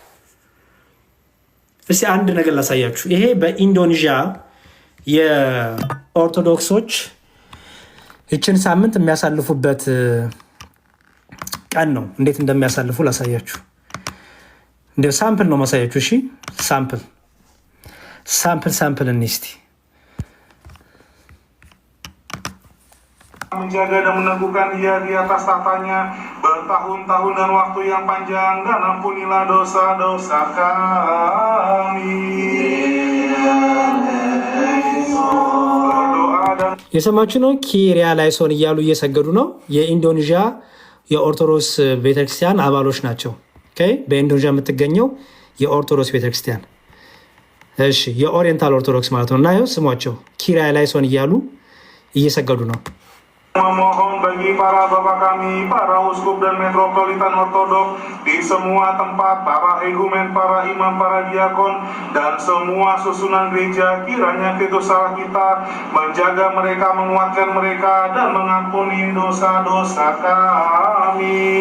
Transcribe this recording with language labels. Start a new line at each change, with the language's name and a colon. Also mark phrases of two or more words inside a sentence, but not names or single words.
Amharic: እስቲ አንድ ነገር ላሳያችሁ። ይሄ በኢንዶኔዥያ የኦርቶዶክሶች ይችን ሳምንት የሚያሳልፉበት ቀን ነው። እንዴት እንደሚያሳልፉ ላሳያችሁ። እንደ ሳምፕል ነው ማሳያችሁ። እሺ ሳምፕል እስቲ
Indonesian: menjaga dan meneguhkan dia di atas tahtanya bertahun-tahun dan waktu yang panjang, dan ampunilah dosa-dosa kami.
Amharic: የሰማችሁ ነው።
Greek: Κύριε ἐλέησον
Amharic: እያሉ እየሰገዱ ነው። የኢንዶኔዥያ የኦርቶዶክስ ቤተክርስቲያን አባሎች ናቸው። በኢንዶኔዥያ የምትገኘው የኦርቶዶክስ ቤተክርስቲያን፣ እሺ፣ የኦሪየንታል ኦርቶዶክስ ማለት ነው። እና ይኸው ስሟቸው
Greek: Κύριε ἐλέησον
Amharic: እያሉ እየሰገዱ ነው።
Indonesian: Memohon bagi para bapak kami, para uskup dan metropolitan ortodok di semua tempat, para igumen, para imam, para diakon, dan semua susunan gereja, kiranya Kristus Allah kita menjaga mereka, menguatkan mereka, dan mengampuni dosa-dosa kami.